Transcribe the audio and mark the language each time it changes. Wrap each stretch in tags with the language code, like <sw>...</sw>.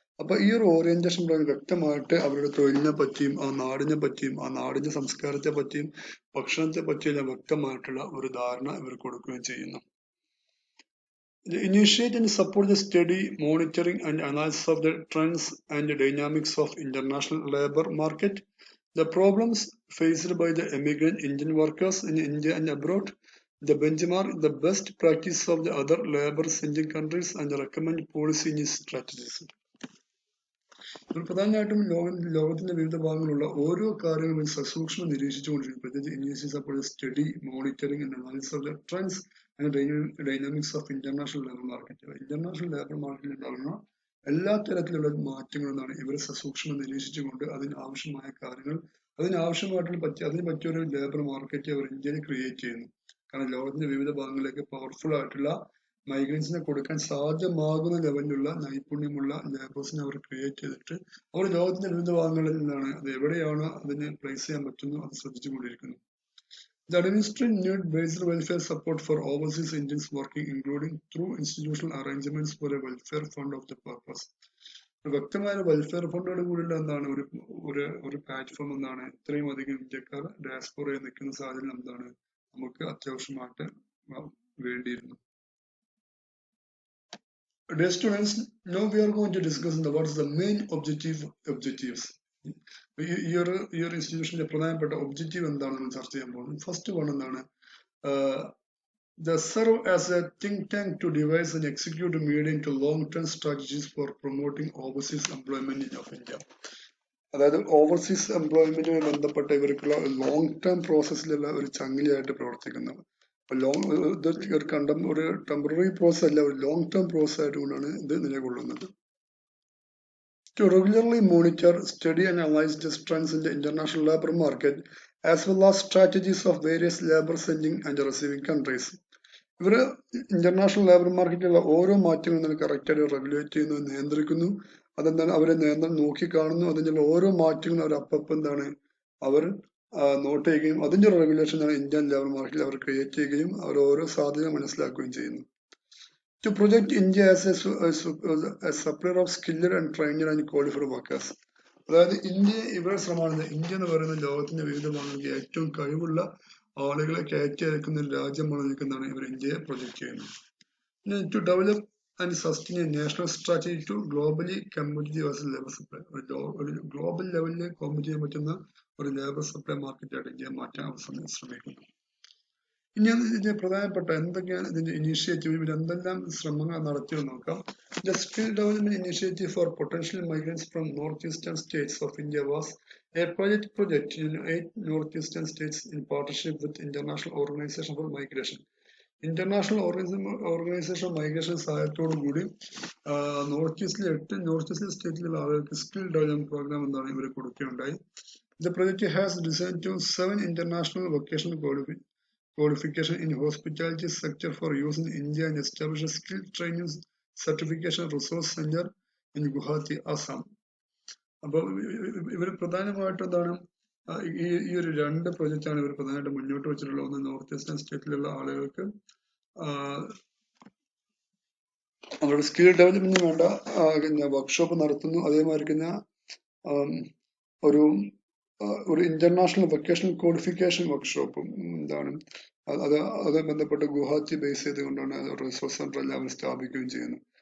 <ml>അപ്പൊ ഈ ഒരു ഓറിയന്റേഷൻ പ്രോഗ്രാം വ്യക്തമായിട്ട് അവരുടെ തൊഴിലിനെ പറ്റിയും ആ നാടിനെ പറ്റിയും ആ നാടിന്റെ സംസ്കാരത്തെ പറ്റിയും ഭക്ഷണത്തെ പറ്റിയെല്ലാം വ്യക്തമായിട്ടുള്ള ഒരു ധാരണ ഇവർ കൊടുക്കുകയും ചെയ്യുന്നു.</ml> <en>Initiate and support the study, monitoring and analysis of the trends and the dynamics of international labor market, the problems faced by the immigrant Indian workers in India and abroad, the benchmark, the best practice of the other labor-sending countries and recommend policy strategies.</en> <ml>പ്രധാനമായിട്ടും ലോകത്തിന്റെ വിവിധ ഭാഗങ്ങളിലുള്ള ഓരോ കാര്യങ്ങളും സസൂക്ഷ്മം നിരീക്ഷിച്ചുകൊണ്ടിരിക്കും. പ്രത്യേകിച്ച്</ml> <en>Study, monitoring and analysis of the trends and dynamics of international labour market.</en> <ml>International labour മാർക്കറ്റിൽ ഉണ്ടാകുന്ന എല്ലാ തരത്തിലുള്ള മാറ്റങ്ങളെന്നാണ് ഇവർ സസൂക്ഷ്മം നിരീക്ഷിച്ചുകൊണ്ട് അതിനാവശ്യമായ കാര്യങ്ങൾ അതിന് പറ്റിയൊരു ലേബർ മാർക്കറ്റ് അവർ ഇന്ത്യയിൽ ക്രിയേറ്റ് ചെയ്യുന്നു. കാരണം ലോകത്തിന്റെ വിവിധ ഭാഗങ്ങളിലേക്ക് പവർഫുൾ ആയിട്ടുള്ള മൈഗ്രൻസിനെ കൊടുക്കാൻ സാധ്യമാകുന്ന ലെവലിലുള്ള നൈപുണ്യമുള്ള ലേബേഴ്സിനെ അവർ ക്രിയേറ്റ് ചെയ്തിട്ട് അവർ ലോകത്തിന്റെ വിവിധ ഭാഗങ്ങളിൽ നിന്നാണ് അത് എവിടെയാണ് അതിനെ പ്ലേസ് ചെയ്യാൻ പറ്റുന്നു അത് ശ്രദ്ധിച്ചുകൊണ്ടിരിക്കുന്നു.</ml> <en>The administration need basic welfare support for overseas Indians working, including through institutional arrangements for a welfare fund of the purpose.</en> <ml>വ്യക്തമായ വെൽഫെയർ ഫണ്ടോട് കൂടിയുള്ള എന്താണ് ഒരു പ്ലാറ്റ്ഫോം എന്താണ് ഇത്രയും അധികം ഇന്ത്യക്കാർ ഡയസ്പോറയിൽ നിൽക്കുന്ന സാഹചര്യം എന്താണ് നമുക്ക് അത്യാവശ്യമായിട്ട് വേണ്ടിയിരുന്നു.</ml> <en>Dear students, now we are going to discuss what is the main objectives.</en> <ml>ഈ ഒരു ഇൻസ്റ്റിറ്റ്യൂഷന്റെ പ്രധാനപ്പെട്ട ഒബ്ജക്റ്റീവ് എന്താണെന്ന് ചർച്ച ചെയ്യാൻ പോകുന്നത്.</ml> <en>first one</en> <ml>എന്താണ്,</ml> <en>they serve as a think tank to devise and execute medium to long-term strategies for promoting overseas employment in India.</en> <ml>അതായത് overseas എംപ്ലോയ്മെന്റുമായി ബന്ധപ്പെട്ട ഇവർക്കുള്ള ലോങ് ടേം പ്രോസസ്സിലുള്ള ഒരു ചങ്ങലയായിട്ട് പ്രവർത്തിക്കുന്നത്. ഒരു ടെമ്പററി പ്രോസസ് അല്ല, ഒരു ലോങ് ടേം പ്രോസസ് ആയിട്ടുകൊണ്ടാണ് ഇത് നിലകൊള്ളുന്നത്.</ml> <en>To regularly monitor, study and analyze the trends in the international labor market as well as strategies of various labor sending and receiving countries.</en> <ml>ഇവർ international labour മാർക്കറ്റിലുള്ള ഓരോ മാറ്റങ്ങളും കറക്റ്റായിട്ട് regulate ചെയ്യുന്നു, നിയന്ത്രിക്കുന്നു. അതെന്താണ്, അവരെ നോക്കി കാണുന്നു. അതിനുള്ള ഓരോ മാറ്റങ്ങളും അവർ അപ്പം എന്താണ് അവർ നോട്ട് ചെയ്യുകയും അതിന്റെ റെഗുലേഷൻ ഇന്ത്യൻ ലേബർ മാർക്കറ്റിൽ അവർ ക്രിയേറ്റ് ചെയ്യുകയും അവർ ഓരോ സാധ്യത മനസ്സിലാക്കുകയും ചെയ്യുന്നു.</ml> <en>To project India as a supplier of skilled and trained and qualified workers.</en> <ml>അതായത് ഇവരുടെ ശ്രമമാണ്, ഇന്ത്യ എന്ന് പറയുന്ന ലോകത്തിന്റെ വിവിധ ഭാഗങ്ങൾക്ക് ഏറ്റവും കഴിവുള്ള ആളുകളെ കയറ്റി അയക്കുന്ന ഒരു രാജ്യമാണ് നിൽക്കുന്നതാണ് ഇവർ ഇന്ത്യയെ പ്രൊജക്ട് ചെയ്യുന്നത്.</ml> <en>To develop and sustain a national strategy to globally competitive as a labor supply.</en> <ml>ഒരു ഗ്ലോബൽ ലെവലിൽ കോമ്പറ്റ് ചെയ്യാൻ പറ്റുന്ന ഒരു ലേബർ സപ്ലൈ മാർക്കറ്റായിട്ട് ഇന്ത്യ മാറ്റാൻ ശ്രമിക്കുന്നു. ഇനി ഇതിന്റെ പ്രധാനപ്പെട്ട എന്തൊക്കെയാണ് ഇതിന്റെ ഇനീഷ്യേറ്റീവ്, ഇവർ എന്തെല്ലാം ശ്രമങ്ങൾ നടത്തിയെന്ന് നോക്കാം.</ml> <en>The skill development initiative for potential migrants from northeastern states of India was a project in 8 northeastern states in partnership with International Organization for Migration.</en> <ml>International organisation migration സഹായത്തോടു കൂടി നോർത്ത് ഈസ്റ്റിലെ സ്റ്റേറ്റിലുള്ള ആളുകൾക്ക് സ്കിൽ ഡെവലപ്മെന്റ് പ്രോഗ്രാം എന്താണ് ഇവർ കൊടുക്കുകയുണ്ടായി.</ml> <en>The project has designed to 7 international vocational qualification in hospitality sector for use in India and establish a skill training certification resource center in Guwahati, Assam.</en> <ml>അപ്പോൾ ഇവർ പ്രധാനമായിട്ടും എന്താണ് ഈ ഒരു 2 പ്രൊജക്റ്റാണ് ഇവർ പ്രധാനമായിട്ട് മുന്നോട്ട് വെച്ചിട്ടുള്ളത്. ഒന്ന് നോർത്ത് ഈസ്റ്റേൺ സ്റ്റേറ്റിലുള്ള ആളുകൾക്ക് അവരുടെ സ്കിൽ ഡെവലപ്മെന്റിന് വേണ്ട വർക്ക്ഷോപ്പ് നടത്തുന്നു. അതേമാതിരി തന്നെ ഒരു ഇന്റർനാഷണൽ വൊക്കേഷണൽ ക്വാളിഫിക്കേഷൻ വർക്ക്ഷോപ്പും എന്താണ് അത് ബന്ധപ്പെട്ട് ഗുവാഹത്തി ബേസ് ചെയ്തുകൊണ്ടാണ് റിസോഴ്സ് സെന്റർ എല്ലാം സ്ഥാപിക്കുകയും ചെയ്യുന്നത്.</ml>